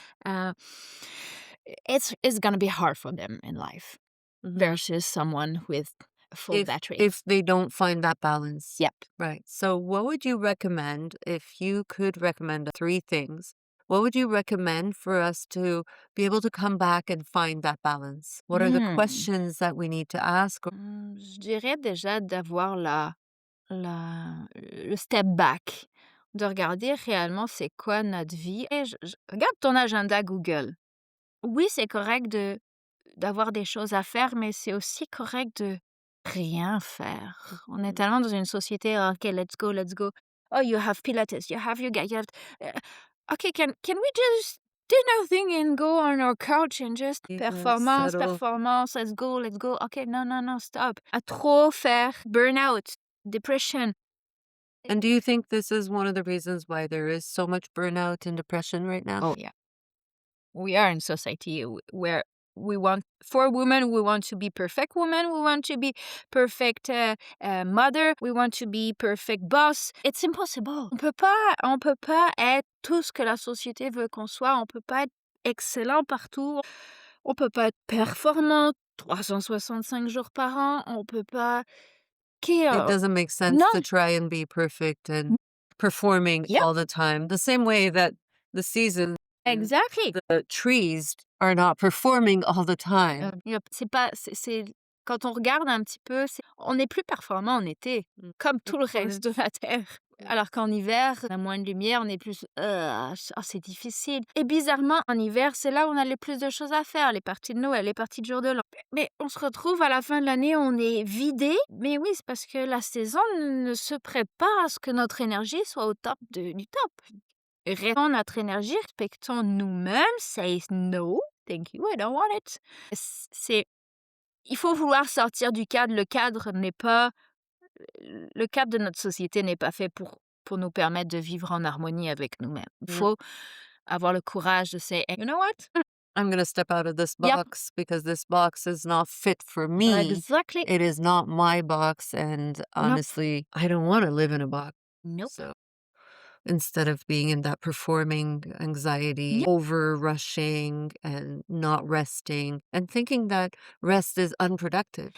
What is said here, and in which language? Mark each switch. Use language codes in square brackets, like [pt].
[en] Uh, it's gonna be hard for them in life versus someone with a full battery. If they don't find that balance. Yep. Right. So what would you recommend if you could recommend three things? What would you recommend for us to be able to come back and find that balance? What are the questions that we need to ask? [fr] Je dirais déjà d'avoir le [en] step back, [fr] de regarder réellement c'est quoi notre vie. Et regarde ton agenda Google. Oui, c'est correct d'avoir des choses à faire, mais c'est aussi correct de rien faire. On est tellement dans une société, OK, [en] let's go, let's go. Oh, you have Pilates, you have yoga, you have. OK, can we just do nothing and go on our couch and just performance, Settle. performance, let's go, let's go. [fr] OK, non, non, non, stop. À trop faire, burnout, depression. [en] And do you think this is one of the reasons why there is so much burnout and depression right now? Oh, yeah. We are in society where for women, we want to be perfect women, we want to be perfect mother, we want to be perfect boss. It's impossible. [fr] On peut pas être tout ce que la société veut qu'on soit. On peut pas être excellent partout. On peut pas être performant 365 jours par an. On peut pas. [en] It doesn't make sense [fr] Non. [en] to try and be perfect and performing Yep. all the time. The same way that the seasons, Exactly. the trees are not performing all the time. Yep. [fr] C'est quand on regarde un petit peu, on est plus performant en été, comme tout le reste de la Terre. Alors qu'en hiver, on a moins de lumière, on est plus c'est difficile. Et bizarrement, en hiver, c'est là où on a le plus de choses à faire, les parties de Noël, les parties de jour de l'an. Mais on se retrouve à la fin de l'année, on est vidé. Mais oui, c'est parce que la saison ne se prête pas à ce que notre énergie soit au top du top. Restons notre énergie, respectons nous-mêmes, [en] say no, thank you, I don't want it. [fr] Il faut vouloir sortir du cadre. Le cadre de notre société n'est pas fait pour nous permettre de vivre en harmonie avec nous-mêmes. Il faut avoir le courage de [en] say, you know what? I'm going to step out of this Yep. box because this box is not fit for me. Exactly. It is not my box. And honestly, I don't want to live in a box. Nope. So instead of being in that performing anxiety, over rushing and not resting and thinking that rest is unproductive.